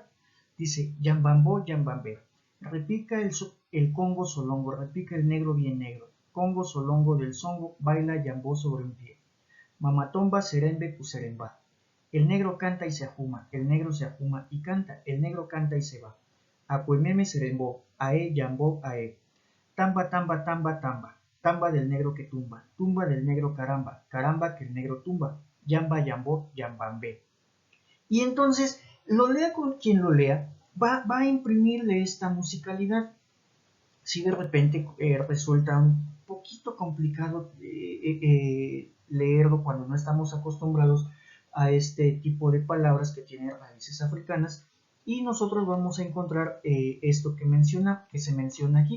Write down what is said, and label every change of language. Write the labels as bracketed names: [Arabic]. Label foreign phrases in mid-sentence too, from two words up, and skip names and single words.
[Spanish] Dice, yambambó, yambambé, repica el congo solongo, repica el negro bien negro, congo solongo del songo, baila yambó sobre un pie, mamatomba, serembe, puseremba. El negro canta y se ajuma, el negro se ajuma y canta, el negro canta y se va. Acuememe serembó, ae yambó ae. Tamba, tamba, tamba, tamba. Tamba del negro que tumba, tumba del negro caramba, caramba que el negro tumba, yamba, yambó, yambambé. Y entonces, lo lea con quien lo lea, va a imprimirle esta musicalidad. Si de repente resulta un poquito complicado leerlo cuando no estamos acostumbrados a este tipo de palabras que tienen raíces africanas, y nosotros vamos a encontrar esto que se menciona aquí.